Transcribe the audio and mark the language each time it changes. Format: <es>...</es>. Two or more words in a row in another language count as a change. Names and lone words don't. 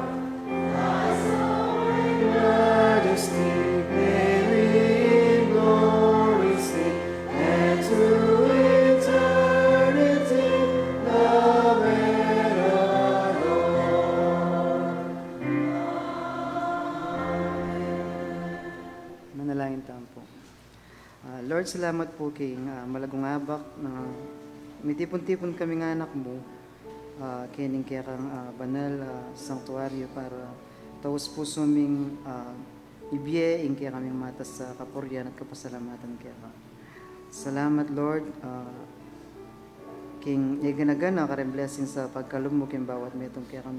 <en>Thy sovereign majesty may we in glory sing, and to eternity love and adore.</en> <tl>Manalangin tayo po.</tl> <pam>Lord, salamat po kay malagong abak na mitipon-tipon kami nga anak mo. Kining kaya kang banal sanktuaryo para taos po suming ibiye ing kaya kaming matas sa kapuryan at kapasalamatan kaya ka. Salamat Lord, king iganagana kareng blessing sa pagkalumok ing bawat metong kaya kami.</pam>